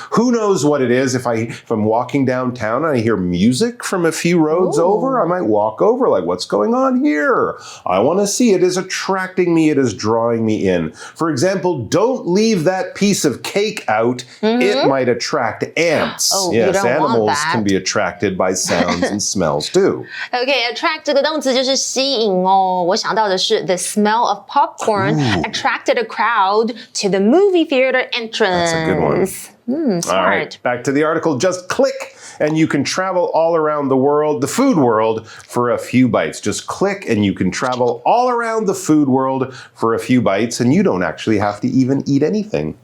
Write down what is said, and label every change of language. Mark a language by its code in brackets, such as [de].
[en] Who knows what it is? If I'm walking downtown and I hear music from a few roads over, I might walk over like, what's going on here? I want to see. It is attracting me. It is drawing me in. For example, don't leave that piece of cake out. It might attract ants. Oh, yes, you don't animals want that. can be attracted by sounds and smells too. [zh] Okay, attract 这个动词就是吸引哦。我想到的是 [en] the smell of popcorn attracted a crowd to the movie theater entrance. That's a good one. Smart. All right, back to the article. Just click and you can travel all around the world, the food world, for a few bites. Just click and you can travel all around the food world for a few bites and you don't actually have to even eat anything.